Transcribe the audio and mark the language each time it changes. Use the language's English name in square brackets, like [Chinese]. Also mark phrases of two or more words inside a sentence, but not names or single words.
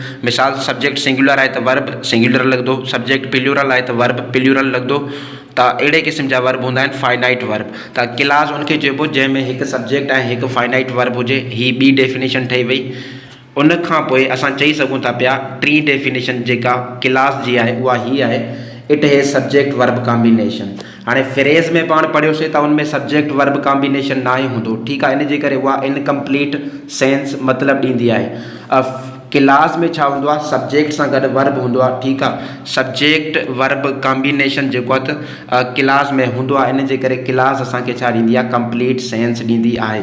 [Sindhi] मिसाल, [English] subject singular [Sindhi] आहे त [English] verb singular [Sindhi] लॻंदो, [English] subject plural [Sindhi] आहे त [English] verb plural [Sindhi] लॻंदो। त अहिड़े क़िस्म जा वर्ब हूंदा आहिनि [English] finite verb. [Sindhi] त क्लास उनखे चइबो जंहिंमें हिकु सब्जेक्ट ऐं हिकु [English] finite verb [Sindhi] हुजे। ही ॿी डेफिनेशन ठही वई। उन खां पोइ असां चई सघूं था पिया टी डेफिनेशन जेका क्लास जी आहे उहा ही आहे, [English] It has subject verb combination. [Sindhi] हाणे फ्रेज़ में पाण पढ़ियोसीं त उनमें [English] subject verb combination [Sindhi] ना ई हूंदो। ठीकु आहे, इन जे करे उहा [English] incomplete sense [Sindhi] मतिलबु ॾींदी आहे। क्लास में छा हूंदो आहे? सब्जेक्ट सां गॾु वर्ब हूंदो आहे। ठीकु आहे, [English] subject verb combination [Sindhi] जेको आहे त क्लास में हूंदो आहे। इन जे करे क्लास असांखे छा ॾींदी आहे? [English] complete sense [Sindhi] ॾींदी आहे।